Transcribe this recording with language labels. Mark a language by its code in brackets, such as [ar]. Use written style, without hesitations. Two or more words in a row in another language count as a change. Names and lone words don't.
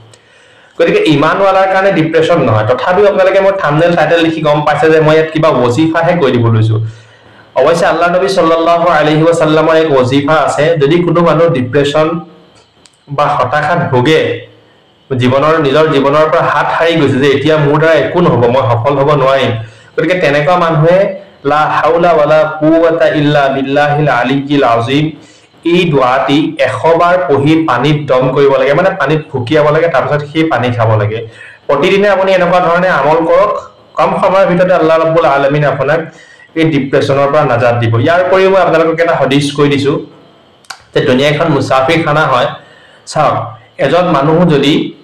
[as] গতিকে ইমানৱালাৰ কাৰণে ডিপ্ৰেছন নহয় তথাপিও আপোনালোকে মই [en] thumbnail title [as] লিখি গম পাইছে যে মই ইয়াত কিবা ওজিফাহে কৈ দিব লৈছো অৱশ্যে আল্লাহ নবী [ar] صلى الله عليه وسلم [as] এক ওজিফা আছে যদি কোনো মানুহ ডিপ্ৰেছন বা হতাশাত ভোগে নিজৰ জীৱনৰ পৰা হাত হাৰি গৈছে যে এতিয়া মোৰ দ্বাৰা একো নহব মই সফল হ'ব নোৱাৰিম গতিকে তেনেকুৱা মানুহে [ar] لا حول ولا قوة إلا بالله العلي العظيم [as] এই দুআটি 100 বাৰ পঢ়ি পানীত দম কৰিব লাগে মানে পানীত ফুকিয়াব লাগে তাৰ পিছত সেই পানী খাব লাগে প্ৰতিদিনে আপুনি এনেকুৱা ধৰণে আমল কৰক কম সময়ৰ ভিতৰতে [ar] الله رب العالمين [as] আপোনাক এই ডিপ্ৰেছনৰ পৰা নাজাত দিব ইয়াৰ উপৰিও মই আপোনালোকক এটা হাদিস কৈ দিছো যে দুনিয়াখন মুছাফিৰ খানা হয় চাওক এজন মানুহ যদি